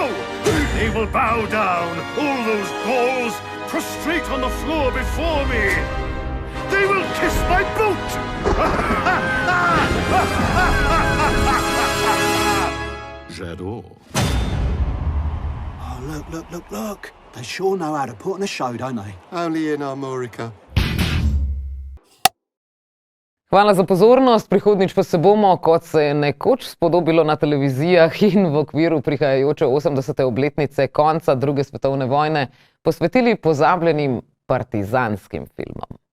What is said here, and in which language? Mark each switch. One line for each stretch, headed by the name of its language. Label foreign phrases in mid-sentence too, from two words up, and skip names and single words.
English: They will bow down, all those Gauls, prostrate on the floor before me! They will kiss my boot! J'adore. Oh, look. They sure know how to put on a show, don't they? Only in Armorica.
Slovenian: Hvala za pozornost. Prihodnjič pa se bomo, kot se je nekoč spodobilo na televizijah in v okviru prihajajoče 80. obletnice konca druge svetovne vojne, posvetili pozabljenim partizanskim filmom.